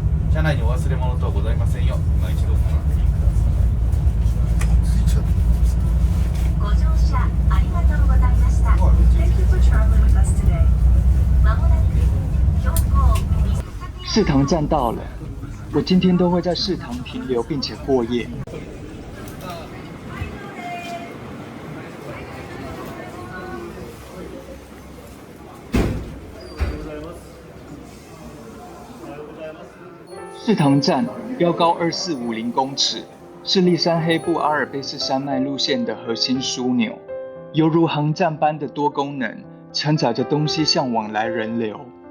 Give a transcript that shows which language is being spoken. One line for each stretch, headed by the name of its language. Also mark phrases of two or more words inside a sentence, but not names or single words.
Japanese: 車内にお忘れ物等ございませんよう、今一度ご確認ください。ご乗車ありがとうございました。
English: Thank you for traveling with us today.
Japanese: まもなく標高
Chinese: 世堂站到了，我今天都会在世堂停留并且过夜。世堂站标高2450公尺，是立山黑部阿尔卑斯山脉路线的核心枢纽，犹如航站般的多功能，承载着东西向往来人流。